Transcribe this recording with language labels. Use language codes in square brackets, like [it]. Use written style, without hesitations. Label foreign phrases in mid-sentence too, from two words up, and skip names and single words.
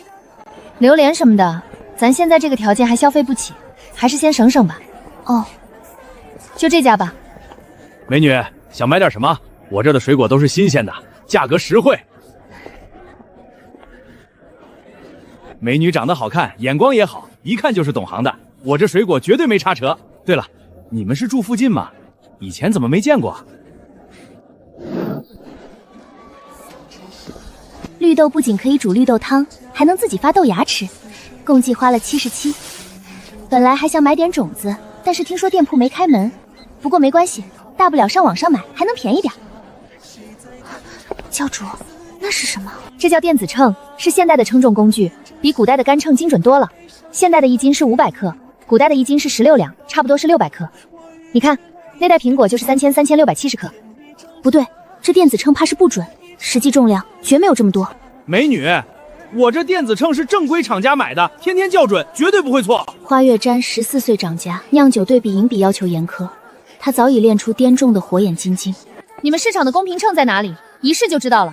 [zh] 榴蓮什麼的，咱現在這個條件還消費不起，還是先省省吧。哦，就這家吧。美女，想買點什麼？我這的水果都是新鮮的，價格實惠。美女長得好看，眼光也好，一看就是懂行的。我這水果絕對沒差扯。對了，你們是住附近嗎？以前怎麼沒見過？綠豆不僅可以煮綠豆湯，還能自己發豆芽吃，共計花了77。本來還想買點種子，但是聽說店鋪沒開門。不過沒關係，大不了上網上買，還能便宜點。教主，那是什麼？這叫電子秤，是現代的稱重工具，比古代的干秤精準多了。現代的一斤是500克，古代的一斤是16兩，差不多是600克。你看，那袋蘋果就是3670克。不对，這電子秤怕是不準，實際重量絕沒有這麼多。美女，我這電子秤是正規廠家買的，天天校準，絕對不會錯。花月瞻14歲長家，釀酒對比飲比要求嚴苛，他早已練出顛重的火眼金睛。你們市場的公平秤在哪裡？一試就知道了。